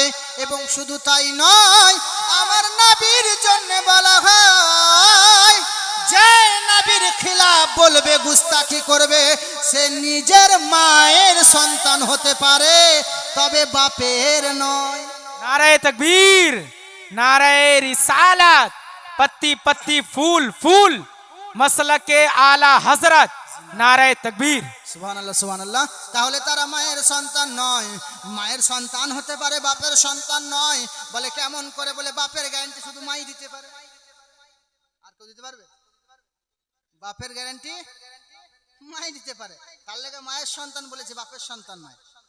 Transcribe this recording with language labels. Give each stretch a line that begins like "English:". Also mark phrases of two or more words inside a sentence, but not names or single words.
Bangla: এবং শুধু তাই নয়, আমার নবীর জন্য বলা হয় যে নবীর খিলাফ বলবে, গুস্তাখি করবে, সে নিজের মায়ের সন্তান হতে পারে, তবে বাপের নয়।
Urdu: نعرۂ تکبیر، نعرۂ رسالت, پتی پتی پھول پھول، مسلکِ اعلیٰ حضرت، نعرۂ تکبیر.
Arabic: سبحان الله سبحان الله.
Bangla: তাহলে তারা মায়ের সন্তান নয়, মায়ের সন্তান হতে পারে, বাপের সন্তান নয়। বলে কেমন করে? বলে বাপের গ্যারান্টি শুধু মাই দিতে পারে, আর কেউ দিতে পারবে? বাপের গ্যারান্টি মাই দিতে পারে, তার লেগে মায়ের সন্তান বলেছে, বাপের সন্তান নয়।